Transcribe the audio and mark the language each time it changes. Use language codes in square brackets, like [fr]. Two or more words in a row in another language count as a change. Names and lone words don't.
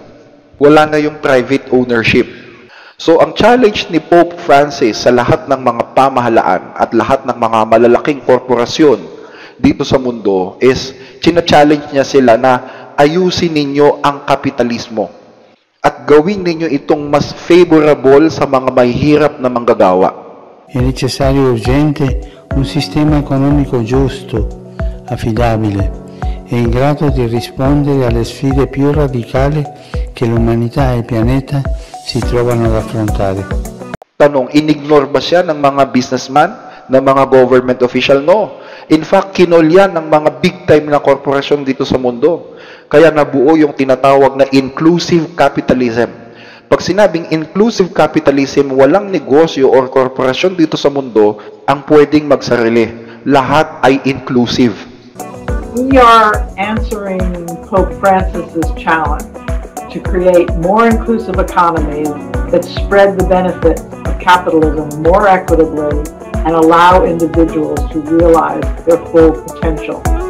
[tl] Wala na yung [en] private ownership. [tl] So, ang challenge ni Pope Francis sa lahat ng mga pamahalaan at lahat ng mga malalaking korporasyon dito sa mundo is, china-challenge niya sila na ayusin ninyo ang kapitalismo at gawin ninyo itong mas favorable sa mga mahihirap na manggagawa. [it] È necessario urgente un sistema economico giusto, affidabile e in grado di rispondere alle sfide più radicali che l'umanità e il pianeta si trovano ad affrontare. [tl] Tanong, inignore ba siya ng mga businessman, ng mga [en] government official? No. In fact, [tl] kinolyan ng mga big-time na korporasyon dito sa mundo. Kaya nabuo yung tinatawag na [en] inclusive capitalism. [tl] Pag sinabing [en] inclusive capitalism, [tl] walang negosyo or korporasyon dito sa mundo ang pwedeng magsarili. Lahat ay inclusive. [en] We are answering Pope Francis's challenge to create more inclusive economies that spread the benefits of capitalism more equitably and allow individuals to realize their full potential.